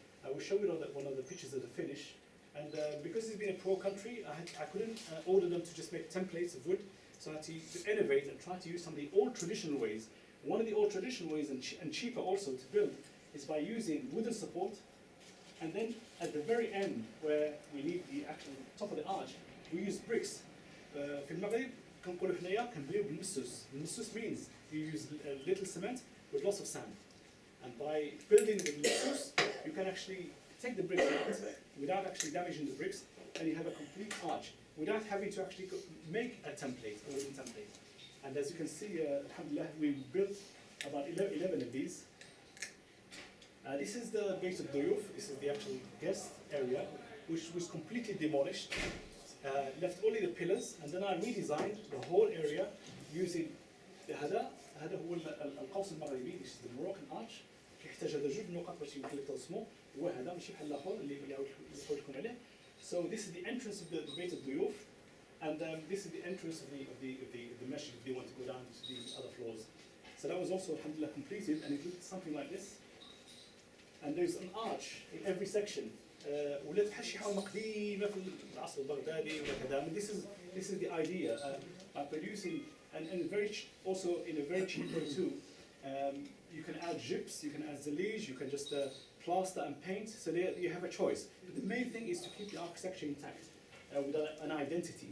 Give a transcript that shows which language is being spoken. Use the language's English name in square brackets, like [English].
[English] I will show you one of the pictures of the finish. And because it's been a poor country, I couldn't order them to just make templates of wood. So I had to innovate and try to use some of the old traditional ways. One of the old traditional ways, and cheaper also to build, is by using wooden support. And then at the very end, where we need the actual top of the arch, we use bricks. [Arabic] في المغرب كنقولوا حنايا كنبنيو بالمسوس. [English] المسوس means you use little cement with lots of sand. And by building with مسوس, you can actually take the bricks out without actually damaging the bricks, and you have a complete arch without having to actually make a template, a wooden template. And as you can see, alhamdulillah, we built about 11 of these. This is the Beit al-Duyuf. This is the actual guest area, which was completely demolished. Left only the pillars, and then I redesigned the whole area using [Arabic] هذا هو القوس المغربي. [English] This is the Moroccan arch. [Arabic] كيحتاج هذا جوج نقط باش يمكن لك ترسمو. هو هذا ماشي بحال الآخر اللي نقول لكم عليه. [English] So this is the entrance of the Beit al-Duyuf, and this is the entrance of the masjid if they want to go down to the other floors. So that was also alhamdulillah completed, and it looked something like this. And there's an arch in every section. [Arabic] ولات بحال شي حومه قديمه في العصر البغدادي ولا كذا. [English] This is the idea by producing and very also in a very cheap way too. You can add gyps, you can add zalij, you can just plaster and paint. So there you have a choice. But the main thing is to keep the architecture intact with an identity.